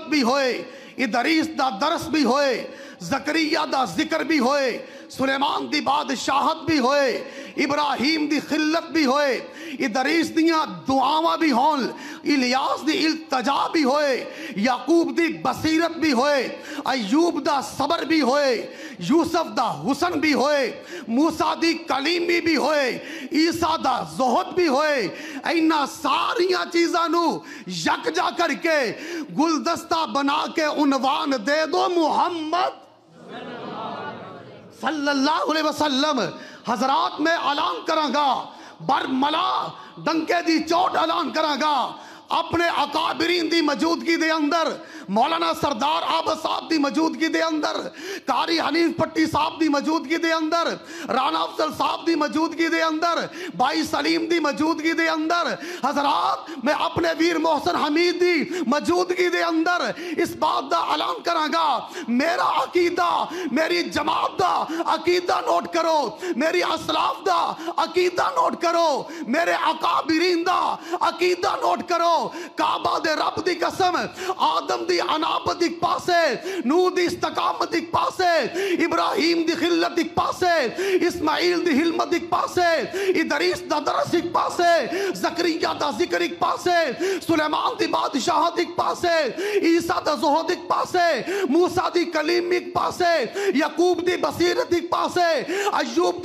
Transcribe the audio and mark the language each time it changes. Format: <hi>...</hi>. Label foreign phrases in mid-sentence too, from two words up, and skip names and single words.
<pa>وی ہووے، ادریس دا درس وی ہووے، زکریا دا ذکر وی ہووے، سلیمان دی بادشاہت وی ہووے، ابراہیم دی خلت وی ہووے، ادریس دیاں دعاواں وی ہون، الیاس دی التجا وی ہووے، یعقوب دی بصیرت وی ہووے، ایوب دا صبر وی ہووے، یوسف دا حسن وی ہووے، موسیٰ دی کلیمی وی ہووے، عیسیٰ دا زہد وی ہووے. اینہاں ساریاں چیزاں نوں یکجا کر کے گلدستہ بنا کے عنوان دے دو محمد</pa> <ar>صلى الله عليه وسلم.</ar> <pa>حضرات میں اعلان کراں گا، برملا ڈنکے دی چوٹ اعلان کراں گا، اپنے اکابرین دی موجودگی دے اندر، مولانا سردار عابد صاحب دی موجودگی دے اندر، قاری حنیف پٹی صاحب دی موجودگی دے اندر، رانا افضل صاحب دی موجودگی دے اندر، بھائی سلیم دی موجودگی دے اندر، حضرات میں اپنے ویر محسن حمید دی موجودگی دے اندر اس بات دا اعلان کراں گا، میرا عقیدہ، میری جماعت دا عقیدہ نوٹ کرو، میری اسلاف دا عقیدہ نوٹ کرو، میرے اکابرین دا عقیدہ نوٹ کرو. کعبہ دے رب دی قسم آدم دی انابت ایک پاسے نوح دی استقامت ایک پاسے ابراہیم دی خلت ایک پاسے اسماعیل دی حلمت ایک پاسے ادریس دا درس ایک پاسے زکریا دا ذکر ایک پاسے سلیمان دی بادشاہت ایک پاسے عیسیٰ دا زہد ایک پاسے موسیٰ دی کلیم ایک پاسے یعقوب دی بصیرت ایک پاسے ایوب</pa>